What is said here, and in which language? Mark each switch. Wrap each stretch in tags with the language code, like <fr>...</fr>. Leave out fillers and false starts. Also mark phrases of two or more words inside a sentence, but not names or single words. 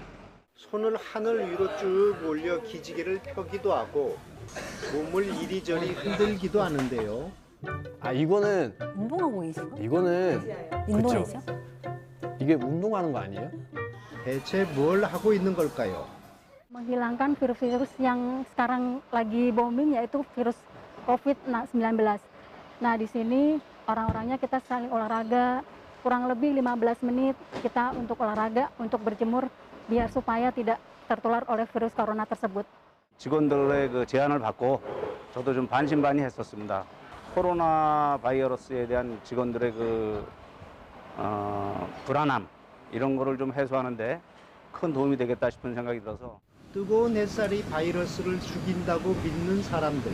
<ko>손을 하늘 위로 쭉 올려 기지개를 펴기도 하고 몸을 이리저리 흔들기도 하는데요. 아 이거는 운동하고 계신가? 이거는 인도네시아? 이게 운동하는 거 아니에요? 대체 뭘 하고 있는 걸까요?</ko> <id>menghilangkan virus-virus yang sekarang lagi booming yaitu virus COVID-19. Nah, di sini orang-orangnya kita saling olahraga, kurang lebih 15 menit kita untuk olahraga, untuk berjemur biar supaya tidak tertular oleh virus corona tersebut.</id> <ko>직원들의 그 제안을 받고 저도 좀 반신반의했었습니다. 코로나 바이러스에 대한 직원들의 불안함 이런 거를 좀 해소하는데 큰 도움이 되겠다 싶은 생각이 들어서 뜨거운 햇살이 바이러스를 죽인다고 믿는 사람들.</ko>